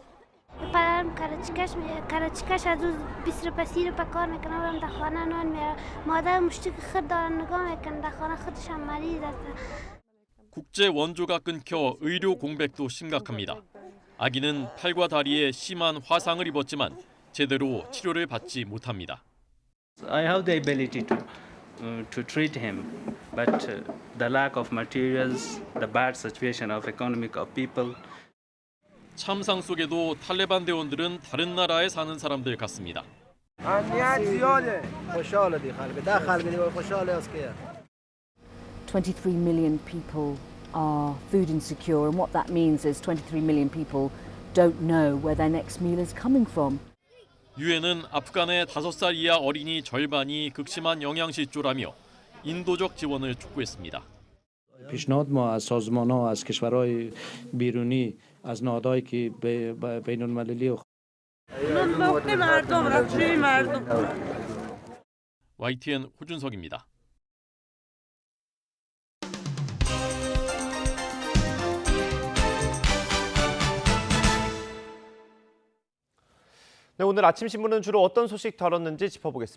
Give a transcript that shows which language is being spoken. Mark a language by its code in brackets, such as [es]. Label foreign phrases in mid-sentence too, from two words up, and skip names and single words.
[ko] 국제 원조가 끊겨 의료 공백도 심각합니다. 아기는 팔과 다리에 심한 화상을 입었지만 제대로 치료를 받지 못합니다. [en] I have the ability to treat him, but the lack of materials, the bad situation of economic of people. [ko] 참상 속에도 탈레반 대원들은 다른 나라에 사는 사람들 같습니다. [en] 23 million people are food insecure, and what that means is 23 million people don't know where their next meal is coming from. [ko] 유엔은 아프간의 5살 이하 어린이 절반이 극심한 영양실조라며 인도적 지원을 촉구했습니다. [fa] پیشنهاد ما از سازمان‌ها از کشورهای بیرونی از نهادهایی که بین‌المللی [ko] YTN 호준석입니다. 네, 오늘 아침 신문은 주로 어떤 소식 다뤘는지 짚어보겠습니다.